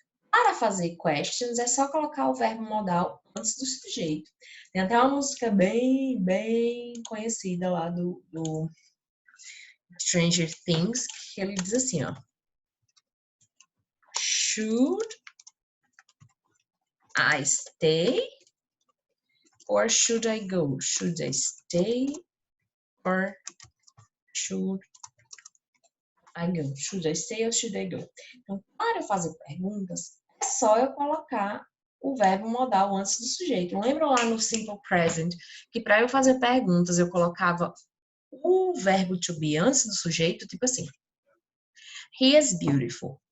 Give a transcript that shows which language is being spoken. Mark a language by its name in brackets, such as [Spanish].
[Portuguese] Para fazer questions, é só colocar o verbo modal antes do sujeito. Tem até uma música bem conhecida lá do Stranger Things, que ele diz assim, ó. [English] Should I stay or should I go? Should I stay or should I go? Should I stay or should I go? [Portuguese] Então, para eu fazer perguntas, é só eu colocar o verbo modal antes do sujeito. Lembra lá no simple present que para eu fazer perguntas eu colocava O verbo to be antes do sujeito, tipo assim, [English] he is beautiful.